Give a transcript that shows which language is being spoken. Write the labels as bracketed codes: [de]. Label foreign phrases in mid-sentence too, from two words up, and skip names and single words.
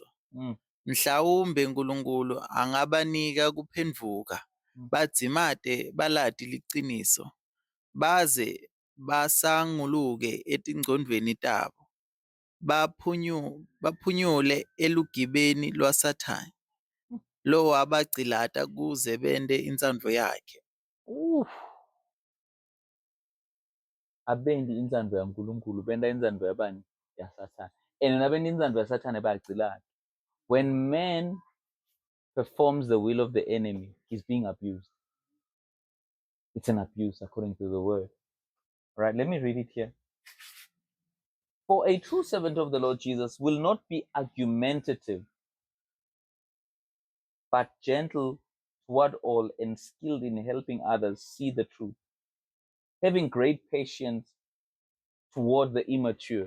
[ss] Mhlawumbe uNkulunkulu angabanika kuphendvuka, badzimate balati liciniso, baze basanguluke etingcondweni tabo, baphunyule elugibeni lwaSathane, lo wabagcilata kuze bente intsandvo yakhe. Abendi intsandvo yaNkulunkulu, benda intsandvo yabani? YaSathane. And nabenda intsandvo yaSathane bayagcilata. [en] When man performs the will of the enemy, he's being abused. It's an abuse according to the word. All right, let me read it here. For a true servant of the Lord Jesus will not be argumentative, but gentle toward all and skilled in helping others see the truth, having great patience toward the immature.